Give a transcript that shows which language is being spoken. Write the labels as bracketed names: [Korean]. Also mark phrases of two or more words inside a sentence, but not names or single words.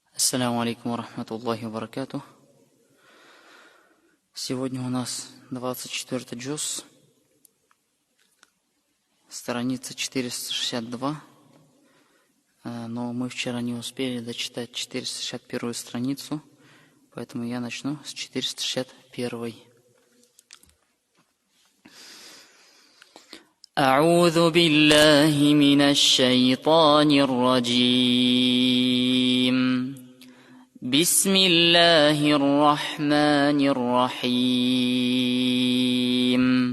[Arabic] السلام عليكم ورحمة الله وبركاته. [Russian] Сегодня у нас 24-й джуз, страница 462, но мы вчера не успели дочитать 461 страницу, поэтому я начну с 461. [Arabic] أعوذ بالله من الشيطان الرجيم. بسم الله الرحمن الرحيم.